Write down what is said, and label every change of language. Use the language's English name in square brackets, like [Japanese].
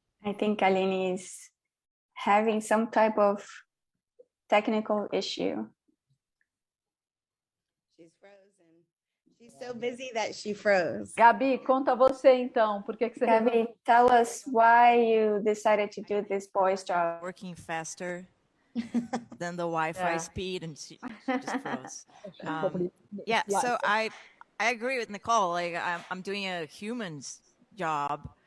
[English] I think Aline is having some type of technical issue. She's frozen. She's so busy that she froze. [Portuguese] Gabi, conta você então, por que você [English] Gabi, tell us why you decided to do this boys job. Working faster than the Wi-Fi speed, and she just froze. Yeah, so I agree with Nicole. Like I'm doing a human's job.